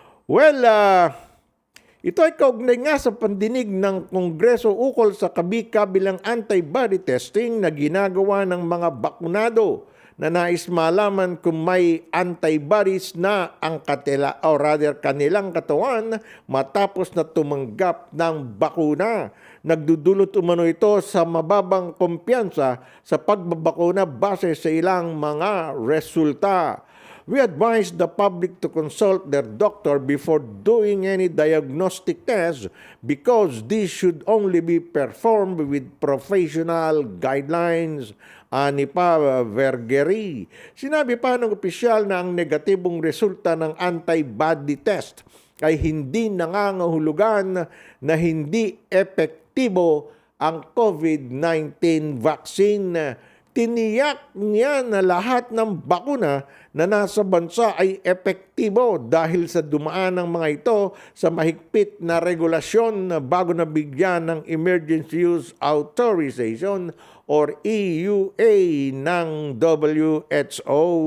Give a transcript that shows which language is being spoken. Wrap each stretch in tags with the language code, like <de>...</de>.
<tl>Well, ito ay kaugnay nga sa pandinig ng Kongreso ukol sa kabi-kabilang antibody testing na ginagawa ng mga bakunado na nais malaman kung may antibodies na ang kanilang katawan matapos na tumanggap ng bakuna. Nagdudulot umano ito sa mababang kumpiyansa sa pagbabakuna base sa ilang mga resulta.</tl> <en>We advise the public to consult their doctor before doing any diagnostic test because this should only be performed with professional guidelines.</en> <tl>Ani pa Vergeri. Sinabi pa ng opisyal na ang negatibong resulta ng antibody test ay hindi nangangahulugan na hindi epektibo ang COVID-19 vaccine. Tiniyak niya na lahat ng bakuna na nasa bansa ay epektibo dahil sa dumaan ng mga ito sa mahigpit na regulasyon bago nabigyan ng Emergency Use Authorization or EUA ng WHO.</tl>